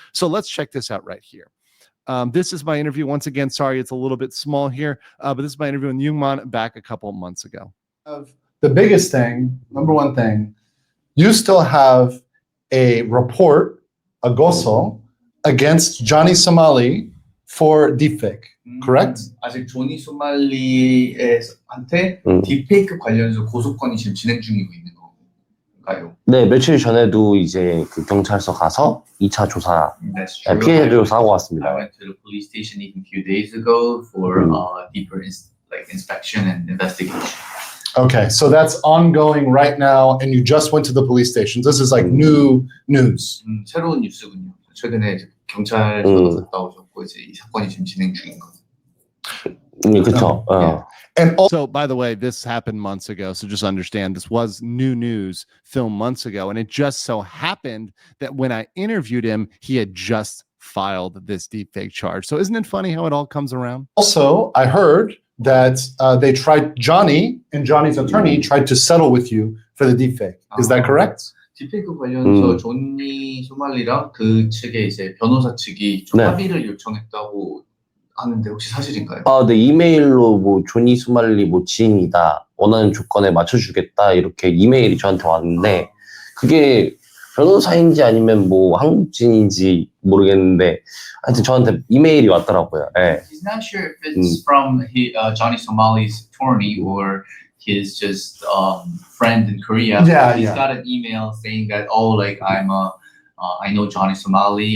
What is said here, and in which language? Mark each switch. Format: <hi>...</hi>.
<en>So let's check this out right here. This is my interview. Once again, sorry it's a little bit small here, but this is my interview with Youngman back a couple of months ago. The biggest thing, number one thing, you still have a report, a goso, against Johnny Somali for deepfake, correct?</en> <ko>아직 조니 소말리한테 딥페이크 관련해서 고소건이 지금 진행 중이고 있는 건가요? 네, 며칠 전에도 이제 그 경찰서 가서 2차 조사, 피해 조사하고 왔습니다.</ko> <en>I went to the police station even a few days ago for deeper inspection and investigation. Okay, so that's ongoing right now, and you just went to the police stations. This is like new news.</en> <ko>새로운 뉴스군요. 최근에 이제 경찰서 갔다 오셨고 이제 이 사건이 지금 진행 중인 거. 그렇죠.</ko> <en>And so, by the way, this happened months ago. So just understand this was new news filmed months ago. And it just so happened that when I interviewed him, he had just filed this deepfake charge. So isn't it funny how it all comes around? Also, I heard that they tried, Johnny and Johnny's attorney tried to settle with you for the deepfake. Is that correct?</en> <ko>딥페이크 관련해서 조니 소말리랑 그 측의 이제 변호사 측이 좀 합의를 요청했다고 하는데 혹시 사실인가요? 네, 이메일로 뭐 조니 소말리 뭐 지인이다, 원하는 조건에 맞춰주겠다 이렇게 이메일이 저한테 왔는데 그게 변호사인지 아니면 뭐 한국진인지 모르겠는데 하여튼 저한테 이메일이 왔더라고요. 네.</ko> <en>He's not sure if it's from Johnny Somali's attorney or his just friend in Korea. Yeah, he's got an email saying that I know Johnny Somali.</en>